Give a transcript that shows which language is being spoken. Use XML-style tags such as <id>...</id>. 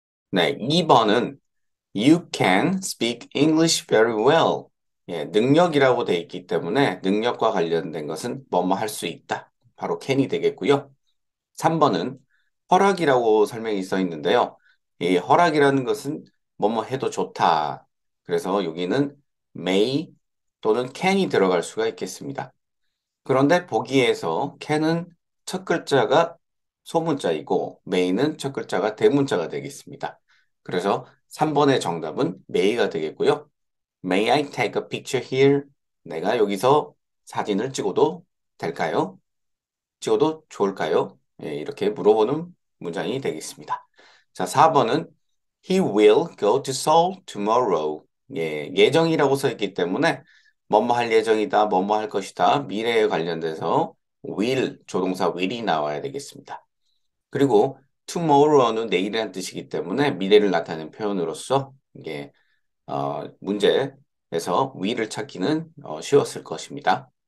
<ko>네, 2번은</ko> <en>You can speak English very well.</en> <ko>예, 능력이라고 되어 있기 때문에 능력과 관련된 것은 뭐뭐 할 수 있다. 바로 can이 되겠고요. 3번은 허락이라고 설명이 써 있는데요. 이 허락이라는 것은 뭐뭐 해도 좋다. 그래서 여기는 may 또는 can이 들어갈 수가 있겠습니다. 그런데 보기에서 can은 첫 글자가 소문자이고 may는 첫 글자가 대문자가 되겠습니다. 그래서 3번의 정답은 may가 되겠고요.</ko> <en>May I take a picture here?</en> <ko>내가 여기서 사진을 찍어도 될까요? 찍어도 좋을까요? 예, 이렇게 물어보는 문장이 되겠습니다. 자, 4번은</ko> <en>He will go to Seoul tomorrow.</en> <ko>예, 예정이라고 써 있기 때문에 뭐뭐 할 예정이다, 뭐뭐 할 것이다, 미래에 관련돼서 will, 조동사 will이 나와야 되겠습니다. 그리고 tomorrow는 내일이라는 뜻이기 때문에 미래를 나타내는 표현으로서 이게 문제에서 will을 찾기는 쉬웠을 것입니다.</ko>